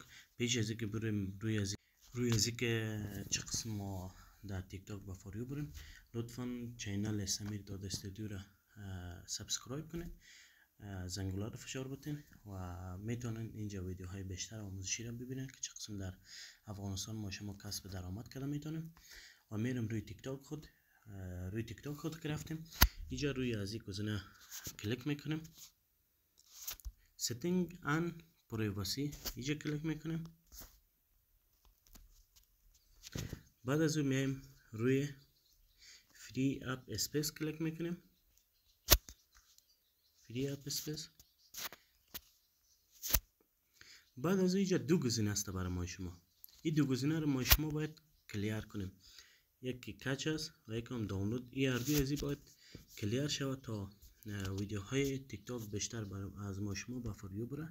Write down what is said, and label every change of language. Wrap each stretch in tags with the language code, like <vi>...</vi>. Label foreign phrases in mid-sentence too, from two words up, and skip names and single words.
<fa>پیش از اینکه بریم روی از اینکه چه قسم ما در تیک تاک با فوریو بریم، لطفا چینل سمیر داد استودیو را سابسکرایب کنید، زنگوله رو فشار بتین و میتونن اینجا ویدیوهای بیشتر آموزشی رو ببینن که چه قسم در افغانستان ما شما کسب درآمد کرده میتونیم. و میرم روی تیک تاک خود که رفتیم اینجا روی از این گزینه کلیک میکنیم،</fa> <en>setting and privacy</en> <fa>اینجا کلیک میکنیم. بعد از اون میایم روی</fa> <en>free app space</en> <fa>کلیک میکنیم،</fa> <en>free app space.</en> <fa>بعد از اینجا دو گزینه است برای ما شما، این دو گزینه رو ما شما باید کلیر کنیم، یکی کچ است و یکی هم دانلود. این هر دوی از این باید کلیر شود تا ویدیوهای تیک تاک بیشتر از ما شما با فوریو بره.</fa>